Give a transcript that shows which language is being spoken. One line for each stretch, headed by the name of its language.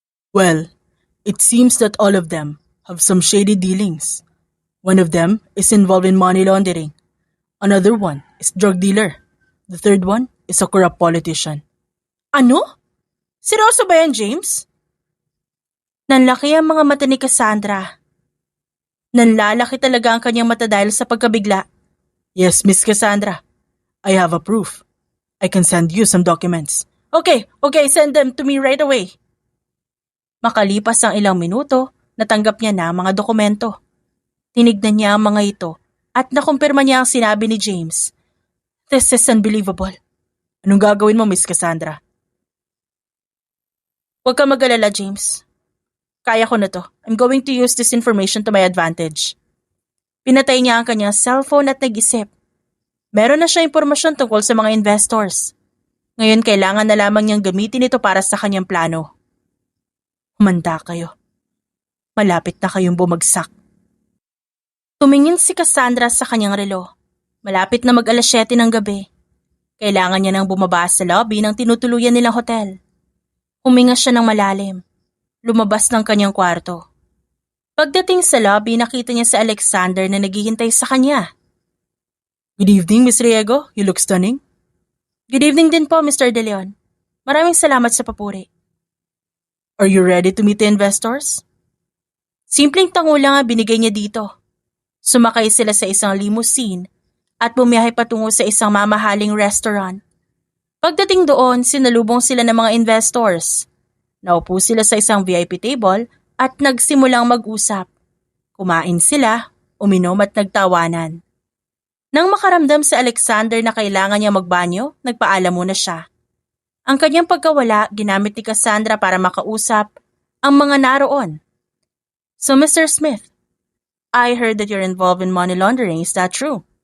English: Well, it seems that all of them have some shady dealings. One of them is involved in money laundering. Another one is drug dealer. The third one is a corrupt politician.
Filipino: Ano? Seryoso ba yan, James? Nanlaki ang mga mata ni Cassandra. Nanlalaki talaga ang kanyang mata dahil sa pagkabigla.
English: Yes, Miss Cassandra. I have a proof. I can send you some documents. Okay, send them to me right away.
Filipino: Makalipas ang ilang minuto, natanggap niya na ang mga dokumento. Tinignan niya ang mga ito at nakumpirma niya ang sinabi ni James.
English: This is unbelievable.
Filipino: Anong gagawin mo, Miss Cassandra? Huwag ka mag-alala, James. Kaya ko na to.
English: I'm going to use this information to my advantage.
Filipino: Pinatay niya ang kanyang cellphone at nag-isip. Meron na siya impormasyon tungkol sa mga investors. Ngayon kailangan na lamang niyang gamitin ito para sa kanyang plano. Humanda kayo. Malapit na kayong bumagsak. Tumingin si Cassandra sa kanyang relo. Malapit na mag-alas 7 ng gabi. Kailangan niya nang bumaba sa lobby ng tinutuluyan nilang hotel. Huminga siya ng malalim. Lumabas ng kanyang kwarto. Pagdating sa lobby, nakita niya si Alexander na naghihintay sa kanya.
English: Good evening, Miss Riego. You look stunning. Good evening
Filipino: din po,
English: Mr. De Leon.
Filipino: Maraming salamat sa papuri.
English: Are you ready to meet the investors?
Filipino: Simpleng tango lang ang binigay niya dito. Sumakay sila sa isang limousine at bumiyahe patungo sa isang mamahaling restaurant. Pagdating doon, sinalubong sila ng mga investors. Naupo sila sa isang VIP table at nagsimulang mag-usap. Kumain sila, uminom at nagtawanan. Nang makaramdam si Alexander na kailangan niya magbanyo, nagpaalam muna siya. Ang kanyang pagkawala, ginamit ni Cassandra para makausap ang mga naroon.
English: So Mr. Smith, I heard that you're involved in money laundering, is that true?